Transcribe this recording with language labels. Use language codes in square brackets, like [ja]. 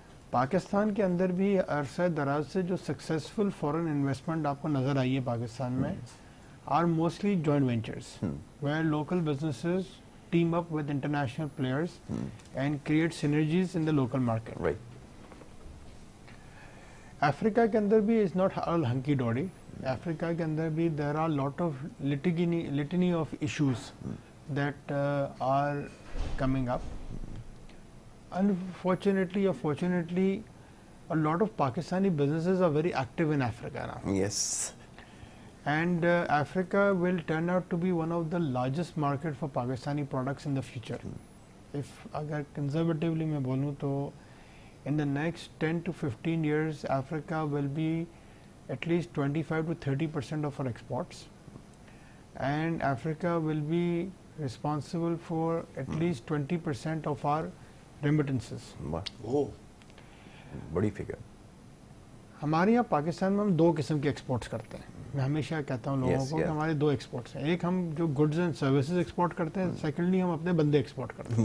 [ur] پاکستان کے اندر بھی عرصہ دراز سے جو سکسیزفل فورن انویسٹمنٹ آپ کو نظر آئی ہے پاکستان میں [en] Are mostly joint ventures where local businesses team up with international players and create synergies in the local market. Right. Africa [ur] کے اندر بھی [en] is not all hunky dory. Africa کے اندر بھی there are lot of litany of issues that are coming up. Unfortunately or fortunately, a lot of Pakistani businesses are very active in Africa now. Yes. And Africa will turn out to be one of the largest market for Pakistani products in the future. If agar conservatively [ur] میں بولوں تو [en] in the next 10 to 15 years Africa will be at least 25 to 30% of our exports, and Africa will be responsible for at least 20% of our remittances. [ur] Oh, بڑی figure. ہمارے یہاں پاکستان میں ہم 2 قسم کے ایکسپورٹس کرتے ہیں. میں ہمیشہ کہتا ہوں لوگوں کو کہ ہمارے 2 ایکسپورٹس ہیں. ایک ہم جو گڈز اینڈ سروسز ایکسپورٹ کرتے ہیں, سیکنڈلی ہم اپنے بندے ایکسپورٹ کرتے ہیں.